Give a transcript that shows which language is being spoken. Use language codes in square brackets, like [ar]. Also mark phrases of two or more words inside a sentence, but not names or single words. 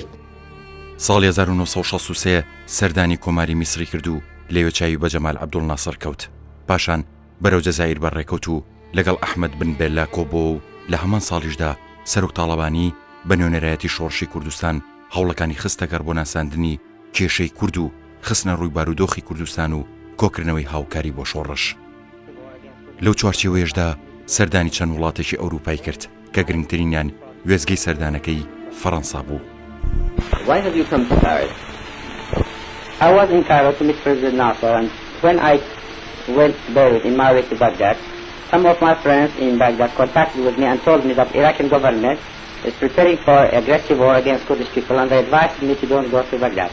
[ckb] ساڵی 1963 سەردانی کۆماری میسری کرد و لێوەچاوی بە جەمال عەبدوڵناسر کەوت، پاشان بەرەو جەزایر بەڕێکەوت و لەگەڵ ئەحمەد بن بێلا کۆبۆ و لە هەمان ساڵیشدا سەرۆک تاڵەبانی بە نوێنەرایەتی شۆڕشی کوردستان هەوڵەکانی خستەکار بۆ ناساندنی کێشەی کورد و خستنە ڕووی بارودۆخی کوردستان و کۆکردنەوەی هاوکاری بۆ شۆڕش. لەو چوارچێوەیەشدا سەردانی چەند وڵاتێکی ئەوروپای کرد کە گرنگترینیان وێزگەی سەردانەکەی فەڕەنسا بوو. [en] Why have you come to Paris? I was in Cairo to meet President Nasser, and when I went there in my way to Baghdad, some of my friends in Baghdad contacted with me and told me that Iraqi government is preparing for aggressive war against Kurdish people, and they advised me to don't go to Baghdad.